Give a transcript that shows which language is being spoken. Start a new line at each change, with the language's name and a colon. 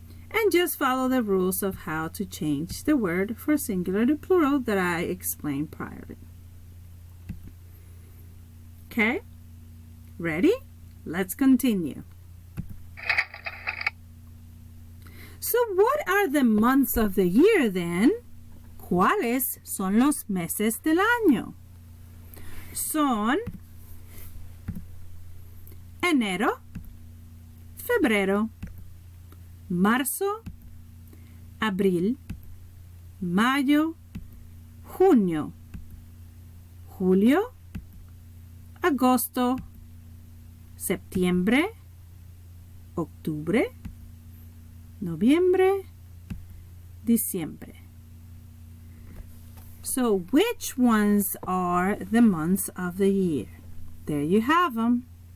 English: And just follow the rules of how to change the word for singular to plural that I explained priorly. Okay? Ready? Let's continue. So what are the months of the year then?
Spanish: ¿Cuáles son los meses del año? Son enero, febrero, marzo, abril, mayo, junio, julio, agosto, septiembre, octubre, noviembre, diciembre.
English: So which ones are the months of the year? There you have them.